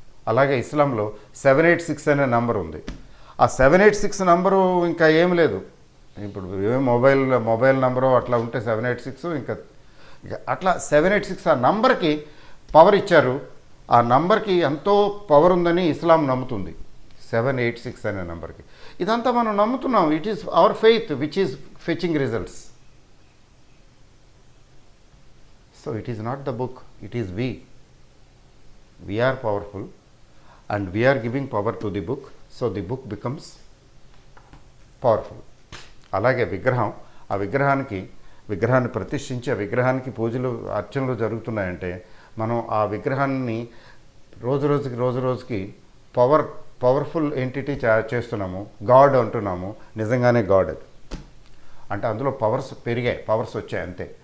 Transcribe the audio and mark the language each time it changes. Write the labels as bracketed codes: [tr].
[te] అలాగే ఇస్లాంలో 786 అనే నంబర్ ఉంది. ఆ 786 నంబరు ఇంకా ఏం లేదు, ఇప్పుడు మొబైల్ నంబరు అట్లా ఉంటే 786 ఇంకా అట్లా 786 ఆ నంబర్కి పవర్ ఇచ్చారు. ఆ నంబర్కి ఎంతో పవర్ ఉందని ఇస్లాం నమ్ముతుంది, 786 అనే నంబర్కి. ఇదంతా మనం నమ్ముతున్నాం. [en] It is our faith which is fetching results. So it is not the book, it is we are powerful and we are giving power to the book, so the book becomes powerful. [te] అలాగే ఆ విగ్రహాన్ని ప్రతిష్ఠించి ఆ విగ్రహానికి పూజలు అర్చనలు జరుగుతున్నాయంటే మనం ఆ విగ్రహాన్ని రోజు రోజుకి పవర్ఫుల్ ఎంటిటీ చేస్తున్నాము, గాడ్ అంటున్నాము. నిజంగానే గాడ్ అది, అంటే అందులో పవర్స్ పెరిగాయి, పవర్స్ వచ్చాయి అంతే.